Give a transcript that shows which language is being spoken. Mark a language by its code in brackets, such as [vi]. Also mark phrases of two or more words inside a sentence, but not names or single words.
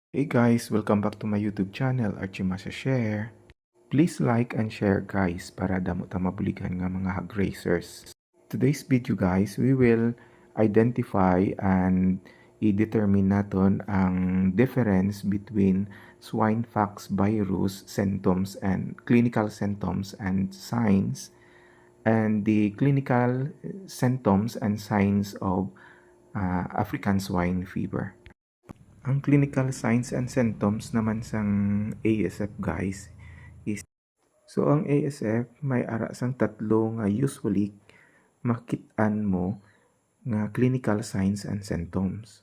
[en] Hey guys, welcome back to my YouTube channel, Archie Masa Share. Please like and share guys [hil] para damo ta mabuligan nga mga [en] hog racers. Today's video guys, we will identify and i-determine [hil] naton ang [en] difference between swine-pox virus symptoms and clinical symptoms and signs and the clinical symptoms and signs of African swine fever. [hil] Ang [en] clinical signs and symptoms [hil] naman sang [en] ASF guys is [hil] ang ASF may ara sang tatlo nga usually makit-an mo nga [en] clinical signs and symptoms.